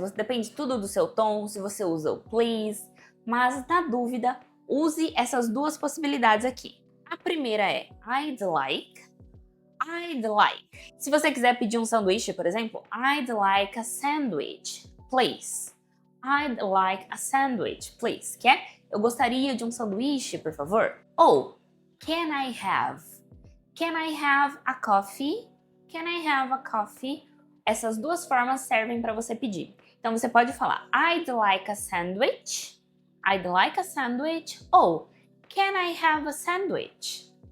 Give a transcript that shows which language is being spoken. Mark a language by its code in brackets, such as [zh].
[pt] Depende tudo do seu tom, se você usa o please. Mas, na dúvida, use essas 2 possibilidades aqui. A primeira é [en] I'd like. I'd like. [pt] Se você quiser pedir um sanduíche, por exemplo, [en] I'd like a sandwich, please. I'd like a sandwich, please. [pt] Que é, eu gostaria de um sanduíche, por favor. [en] Ou, can I have? Can I have a coffee? Can I have a coffee? [pt] Essas 2 formas servem para você pedir. Então você pode falar [en] I'd like a sandwich. I'd like a sandwich. [pt] Ou, [en] can I have a sandwich?